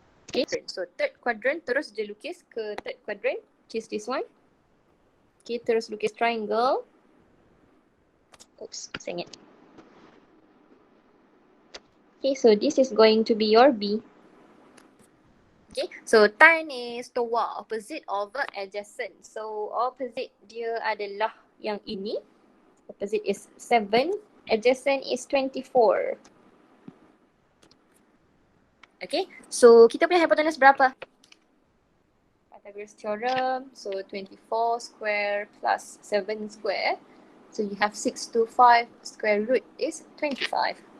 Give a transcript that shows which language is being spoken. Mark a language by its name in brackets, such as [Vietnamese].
[English] Okay, so third quadrant [Malay] terus dia lukis ke [English] third quadrant, which is this one. [Malay] Okay, terus lukis triangle. Oops, sengit. [English] Okay, so this is going to be your B. Okay, so tan is toa, opposite over adjacent. [Malay] So opposite dia adalah yang ini. [English] Opposite is 7, adjacent is 24. [Malay] Okay, so kita punya hypotenuse berapa? Pythagoras theorem, so [English] 24 square plus 7 square. So you have 6 to 5 square root is 25.